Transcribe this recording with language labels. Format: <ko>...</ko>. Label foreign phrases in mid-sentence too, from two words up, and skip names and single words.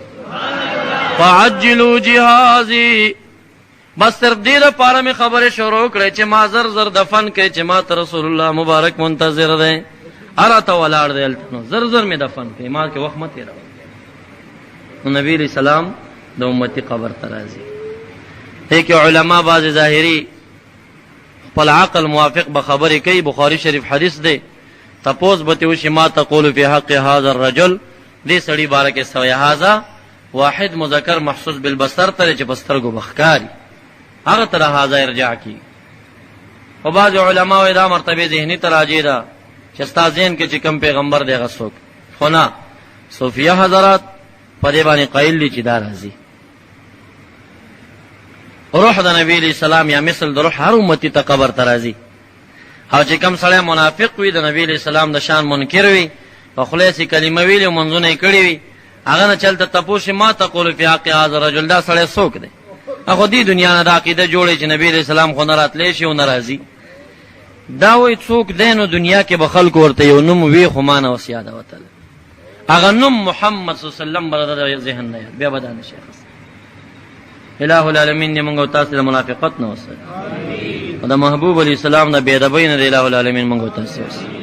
<ar>فعجلوا جهازي،</ar> <ps>بس صرف دې دپاره مې خبرې شروع کړې چې ما زر زر دفن کړې چې ما ته رسول الله مبارک منتظر دی، هراته ولاړ دی هلته، نو زر زر مې دفن کړې، ما کې وخت مه تېروه. نو نبي علیہ السلام د امتي قبر ته راځي. دې کې علما بعض ظاهري خپل عقل موافق به خبرې کوي. بخاري شریف حدیث دی، تپوس به ترې وشي</ps> <ar>ما تقول فی حق هذا الرجل،</ar> <ps>دې سړي باره کې سوی</ps> <ar>هذا واحد مذکر محسوس بالبصر</ar> <ps>ته چې په سترګو به ښکاري، هغه ته هذا ارجاع کی. او بعض علما وایي دا مرتبه ذهني ته راجع ده چې ستا ذهن کې چې کوم پیغمبر دی هغه څوک، خو نه، صوفیه حضرات په دې باندې قایل دي چې دا راځي. روح د نبی علیہ السلام یا مثل د روح هر امتی ته قبر ته راځي. او چې کوم سړی منافق وي، د نبی علیہ السلام د شان منکر وي، په خوله یې کلمه ویلې او منځونه یې کړي وي، هغه نه چلته تپوس</ps> <ar>ما تقول فی حق هذا الرجل،</ar> <ps>دا سړی څوک دی؟ هغه دې دنیا نه دا عقیده جوړي چې نبی علیہ السلام خو نه راتلی شي او نه راځي. دا وایي څوک دی؟ نو دنیا کې به خلکو ورته یو نوم وي خو ما نه اوس یاده وتله، هغه نوم محمد</ps> <ar>صلی الله علیه وسلم</ar> <ps>به د ذهن نه یاد، بیا به دا نشي اخیستی. الہ العالمین دې موږ او تاسو د منافقت نه وساتي، او د محبوب علیہ السلام د بې ادبۍ نه د الہ العالمین موږ او تاسو وساتي.</ps>